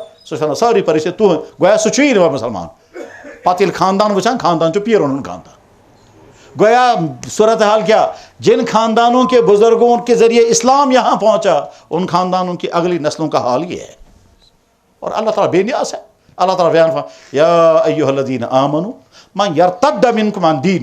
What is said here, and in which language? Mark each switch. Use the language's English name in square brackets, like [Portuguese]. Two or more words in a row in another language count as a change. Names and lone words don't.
[Kashmiri] سہ ونان ساری پریشانی تہند گویا سہ چھ مسلمان. پتہ ییٚلہِ خاندان وچھان خاندان چھ پیرن ہند خاندان. گویا صورتحال کیا [Urdu] جن خاندانوں کے بزرگوں کے ذریعے اسلام یہاں پہنچا ان خاندانوں کی اگلی نسلوں کا حال یہ ہے. اور اللہ تعالیٰ بے نیاز ہے. اللہ تعالیٰ بیان فرماتا [Arabic] یا ایھا الذین آمنوا من یرتد منکم عن دینہ.